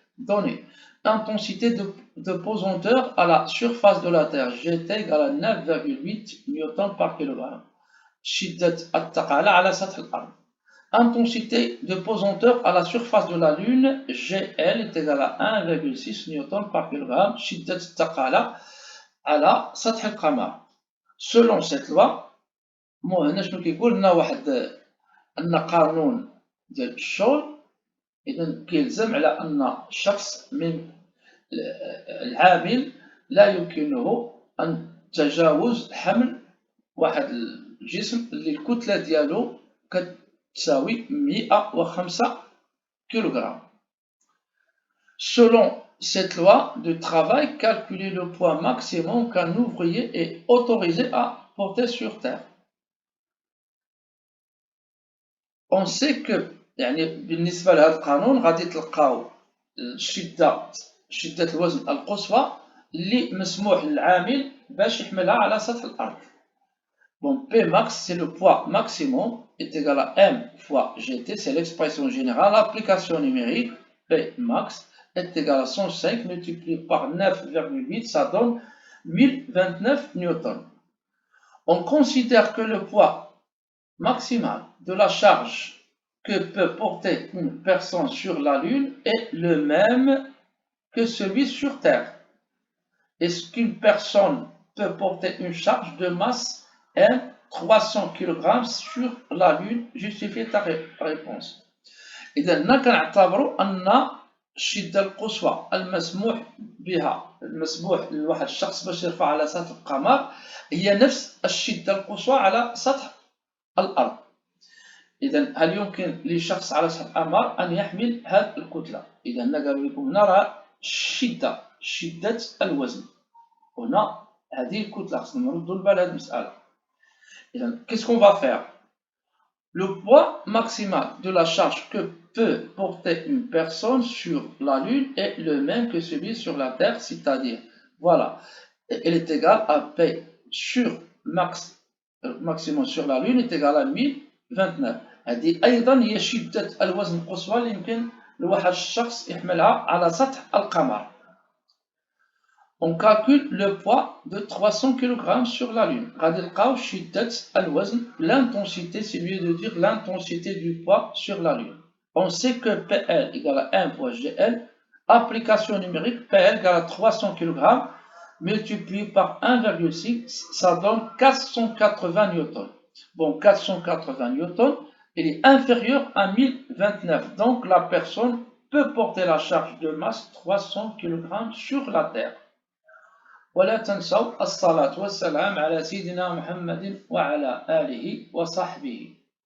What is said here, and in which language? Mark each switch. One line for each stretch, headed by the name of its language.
French: Donnez intensité de pesanteur à la surface de la Terre. Gt égale à 9,8 Newton par kg.
Arabic: شدة الثقل على سطح الأرض.
French: Intensité de pesanteur à la surface de la Lune, Gl est égal à 1,6 Newton par kg.
Arabic: شدة الثقل على سطح القمر.
French: Selon cette loi,
Arabic: هنا شنو كيقول لنا واحد أن قانون ديال الشغل. إذا كيلزم على أن شخص من العامل لا يمكنه أن تجاوز حمل واحد الجسم اللي الكتلة ديالو كتساوي 105 kg.
French: Selon cette loi de travail, calculer le poids maximum qu'un ouvrier est autorisé à porter sur terre. On sait que
Arabic: يعني بالنسبة لهذا القانون غادي تلقاو شدة الوزن القصوى اللي مسموح للعامل باش يحملها على سطح الأرض.
French: Bon, P max, c'est le poids maximum, est égal à M fois GT, c'est l'expression générale. L'application numérique, P max, est égal à 105 multiplié par 9,8, ça donne 1029 newtons. On considère que le poids maximal de la charge que peut porter une personne sur la Lune est le même que celui sur Terre. Est-ce qu'une personne peut porter une charge de masse M 300 kg sur la Lune? Justifie ta réponse.
Arabic: إذا كنعتبروا أن الشدة القصوى المسموح بها المسموح لواحد الشخص باش يرفع على سطح القمر هي نفس الشدة القصوى على سطح الأرض. إذا هل يمكن لشخص على سطح القمر أن يحمل هذه الكتلة؟ إذا قالوا لكم هنا راه شدة الوزن. هنا هذه الكتلة خصنا نردوا البال هذه المسألة.
French: إذا qu'est-ce qu'on va faire? Le poids maximal de la charge que peut porter une personne sur la Lune est le même que celui sur la Terre, c'est-à-dire, voilà, elle est égale à P sur maximum sur la Lune est égal à 1029.
Arabic: هذه أيضا هي شدة الوزن القصوى اللي يمكن لواحد الشخص يحملها على سطح القمر.
French: On calcule le poids de 300 kg sur la Lune.
Arabic: غادي نلقاو شدة الوزن,
French: l'intensité, c'est mieux de dire l'intensité du poids sur la Lune. On sait que PL égale à 1 fois GL. Application numérique, PL égale à 300 kg multiplié par 1,6, ça donne 480 newtons. Bon, 480 newtons, il est inférieur à 1029. Donc la personne peut porter la charge de masse 300 kg sur la Terre.
Arabic: ولا تنسوا الصلاة والسلام على سيدنا محمد وعلى آله وصحبه.